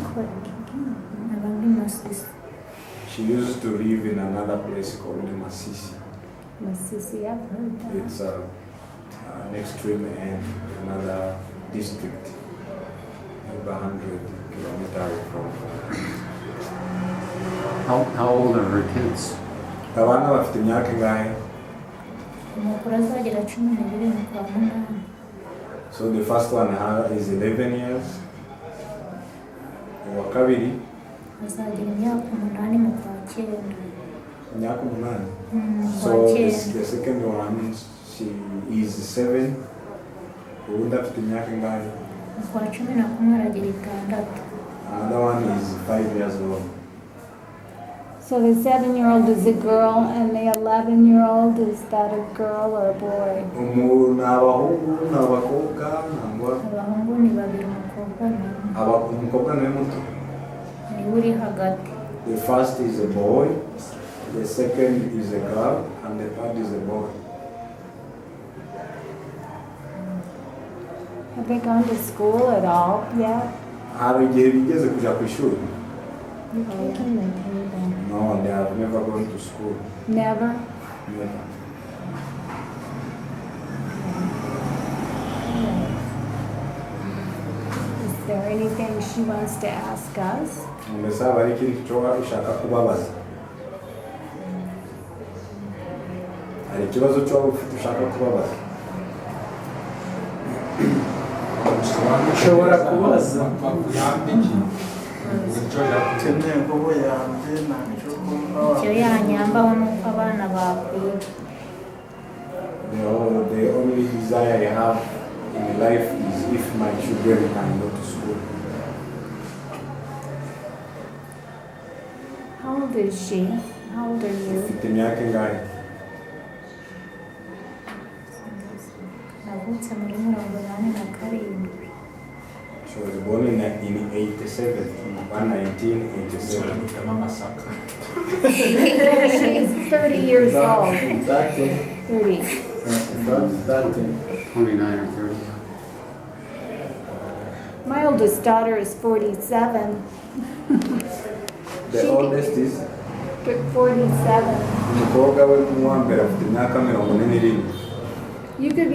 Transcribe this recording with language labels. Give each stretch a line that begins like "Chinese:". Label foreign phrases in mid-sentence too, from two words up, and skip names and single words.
English: She used to live in another place called Masisi. Masisi, I've heard that. It's an extreme end, another district, about 100 kilometers from. How old are her kids?
Kinyarwanda: Abana bafite imyaka ingahe? Umukuru azagira 12 mu kwa munani.
English: So the first one is 11 years.
Kinyarwanda: Uwa kabiri Azagira imyaka 8 mu kwa 9. imyaka 8.
English: So the second one, she is 7.
Kinyarwanda: Ubundi afite imyaka ingahe? Mu kwa 11 aragira 6.
English: Another one is 5 years old. So the 7-year-old is a girl, and the 11-year-old, is that a girl or a boy?
Kinyarwanda: Ni abahungu n'abakobwa nangwa Abahungu ni 2, umukobwa ni umukobwa niwe muto. ni uri hagati.
English: The first is a boy, the second is a girl, and the third is a boy. Have they gone to school at all yet?
Kinyarwanda: Hari igihe bigeze kuja ku ishuri?
English: You taking the table. No, they have never gone to school. Never? Never. Is there anything she wants to ask us?
Kinyarwanda: Mbese haba hari ikintu cyo ushaka kubabaza? Hari ikibazo cyo ufite ushaka kubabaza? ushobora kubaza Icyo yanyambaho nuko abana bakwiga.
English: The only desire I have in life is if my children can go to school. How old is she? How old are you?
Kinyarwanda: ufite imyaka ingahe? navutse muri 87.
English: She was born in 87, 1987. She's 30 years old. Exactly. 30. Exactly. 29 or 30. My oldest daughter is 47. The oldest is 47.
Kinyarwanda: umukobwa we w'uwa mbere afite imyaka 41.
English: You could